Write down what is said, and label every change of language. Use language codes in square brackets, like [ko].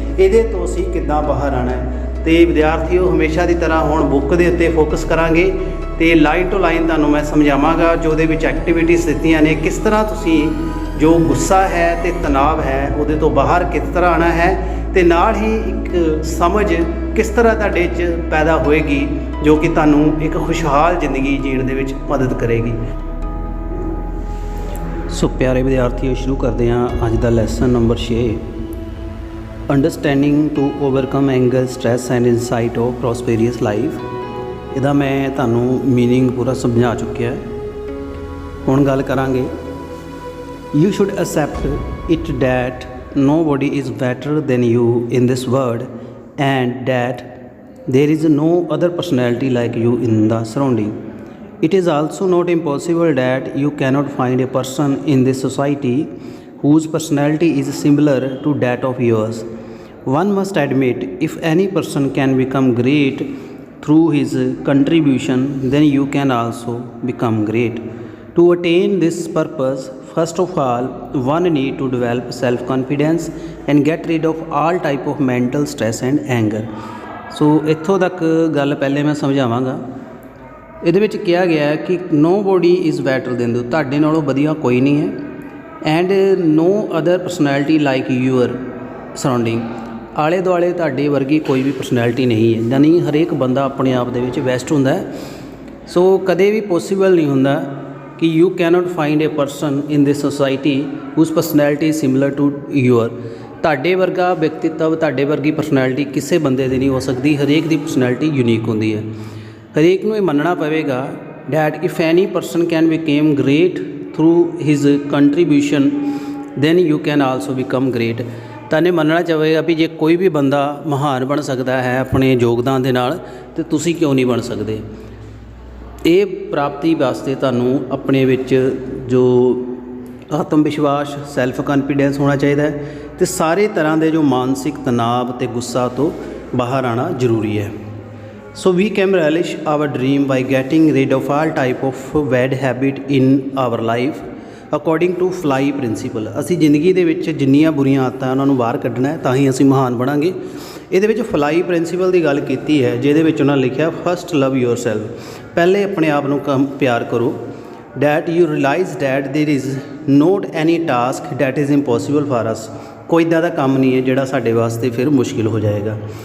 [pa] ਇਹਦੇ ਤੋਂ ਅਸੀਂ ਕਿੱਦਾਂ ਬਾਹਰ ਆਉਣਾ ਹੈ। ਤੇ ਵਿਦਿਆਰਥੀਓ, ਹਮੇਸ਼ਾ ਦੀ ਤਰ੍ਹਾਂ ਹੁਣ ਬੁੱਕ ਦੇ ਉੱਤੇ ਫੋਕਸ ਕਰਾਂਗੇ ਤੇ ਲਾਈਨ ਟੂ ਲਾਈਨ ਤੁਹਾਨੂੰ ਮੈਂ ਸਮਝਾਵਾਂਗਾ, ਜੋ ਉਹਦੇ ਵਿੱਚ ਐਕਟੀਵਿਟੀਜ਼ ਦਿੱਤੀਆਂ ਨੇ, ਕਿਸ ਤਰ੍ਹਾਂ ਤੁਸੀਂ ਜੋ ਗੁੱਸਾ ਹੈ ਤੇ ਤਣਾਅ ਹੈ ਉਹਦੇ ਤੋਂ ਬਾਹਰ ਕਿਸ ਤਰ੍ਹਾਂ ਆਉਣਾ ਹੈ, ਤੇ ਨਾਲ ਹੀ ਇੱਕ ਸਮਝ ਕਿਸ ਤਰ੍ਹਾਂ ਤੁਹਾਡੇ 'ਚ ਪੈਦਾ ਹੋਏਗੀ, ਜੋ ਕਿ ਤੁਹਾਨੂੰ ਇੱਕ ਖੁਸ਼ਹਾਲ ਜ਼ਿੰਦਗੀ ਜੀਣ ਦੇ ਵਿੱਚ ਮਦਦ ਕਰੇਗੀ। ਸੋ ਪਿਆਰੇ ਵਿਦਿਆਰਥੀਓ, ਸ਼ੁਰੂ ਕਰਦੇ ਹਾਂ ਅੱਜ ਦਾ lesson number 6, [en] Understanding to overcome anger, stress and insight of prosperous life. [pa] ਇਹਦਾ ਮੈਂ ਤੁਹਾਨੂੰ ਮੀਨਿੰਗ ਪੂਰਾ ਸਮਝਾ ਚੁੱਕਿਆ। ਹੁਣ ਗੱਲ ਕਰਾਂਗੇ, [en] You should accept it that nobody is better than you in this world and that there is no other personality like you in the surrounding. It is also not impossible that you cannot find a person in this society whose personality is similar to that of yours. One must admit, if any person can become great through his contribution, then you can also become great. To attain this purpose, first of all, one need to develop self-confidence and get rid of all type of mental stress and anger. [pa] ਸੋ ਇੱਥੋਂ ਤੱਕ ਗੱਲ ਪਹਿਲੇ ਮੈਂ ਸਮਝਾਵਾਂਗਾ। ਇਹਦੇ ਵਿੱਚ ਕਿਹਾ ਗਿਆ ਹੈ ਕਿ [en] nobody is better than you, [pa] ਤੁਹਾਡੇ ਨਾਲੋਂ ਵਧੀਆ ਕੋਈ ਨਹੀਂ ਹੈ, [en] and no other personality like your surrounding, [pa] ਆਲੇ ਦੁਆਲੇ ਤੁਹਾਡੇ ਵਰਗੀ ਕੋਈ ਵੀ ਪਰਸਨੈਲਿਟੀ ਨਹੀਂ ਹੈ। ਯਾਨੀ ਹਰੇਕ ਬੰਦਾ ਆਪਣੇ ਆਪ ਦੇ ਵਿੱਚ ਬੈਸਟ ਹੁੰਦਾ ਹੈ। ਸੋ ਕਦੇ ਵੀ ਪੋਸੀਬਲ ਨਹੀਂ ਹੁੰਦਾ ਕਿ [en] You cannot find a person in this society whose personality similar to your. [pa] ਤੁਹਾਡੇ ਵਰਗਾ ਵਿਅਕਤੀਤਵ, ਤੁਹਾਡੇ ਵਰਗੀ ਪਰਸਨੈਲਿਟੀ ਕਿਸੇ ਬੰਦੇ ਦੀ ਨਹੀਂ ਹੋ ਸਕਦੀ। ਹਰੇਕ ਦੀ ਪਰਸਨੈਲਿਟੀ ਯੂਨੀਕ ਹੁੰਦੀ ਹੈ। ਹਰੇਕ ਨੂੰ ਇਹ ਮੰਨਣਾ ਪਵੇਗਾ [en] That if any person can become great through his contribution, then you can also become great. [pa] ਤਾਂ ਇਹ ਮੰਨਣਾ ਚਾਹੇਗਾ ਵੀ ਜੇ ਕੋਈ ਵੀ ਬੰਦਾ ਮਹਾਨ ਬਣ ਸਕਦਾ ਹੈ ਆਪਣੇ ਯੋਗਦਾਨ ਦੇ ਨਾਲ, ਤਾਂ ਤੁਸੀਂ ਕਿਉਂ ਨਹੀਂ ਬਣ ਸਕਦੇ। ਇਹ ਪ੍ਰਾਪਤੀ ਵਾਸਤੇ ਤੁਹਾਨੂੰ ਆਪਣੇ ਵਿੱਚ ਜੋ ਆਤਮ ਵਿਸ਼ਵਾਸ, ਸੈਲਫ ਕਾਨਫੀਡੈਂਸ ਹੋਣਾ ਚਾਹੀਦਾ ਹੈ, ਅਤੇ ਸਾਰੇ ਤਰ੍ਹਾਂ ਦੇ ਜੋ ਮਾਨਸਿਕ ਤਣਾਅ ਅਤੇ ਗੁੱਸਾ ਤੋਂ ਬਾਹਰ ਆਉਣਾ ਜ਼ਰੂਰੀ ਹੈ। [en] So we can relish our dream by getting rid of all type of bad habit in our life according to fly principle. [pa] ਅਸੀਂ ਜ਼ਿੰਦਗੀ ਦੇ ਵਿੱਚ ਜਿੰਨੀਆਂ ਬੁਰੀਆਂ ਆਦਤਾਂ ਉਹਨਾਂ ਨੂੰ ਬਾਹਰ ਕੱਢਣਾ ਹੈ, ਤਾਂ ਹੀ ਅਸੀਂ ਮਹਾਨ ਬਣਾਂਗੇ। ਇਹਦੇ ਵਿੱਚ ਫਲਾਈ ਪ੍ਰਿੰਸੀਪਲ ਦੀ ਗੱਲ ਕੀਤੀ ਹੈ, ਜਿਹਦੇ ਵਿੱਚ ਉਹਨਾਂ ਲਿਖਿਆ [en] first love yourself, [pa] ਪਹਿਲੇ ਆਪਣੇ ਆਪ ਨੂੰ ਪਿਆਰ ਕਰੋ। [en] that you realise that there is not any task that is impossible for us, [pa] ਕੋਈ ਇੱਦਾਂ ਦਾ ਕੰਮ ਨਹੀਂ ਹੈ ਜਿਹੜਾ ਸਾਡੇ ਵਾਸਤੇ ਫਿਰ ਮੁਸ਼ਕਿਲ ਹੋ ਜਾਏਗਾ।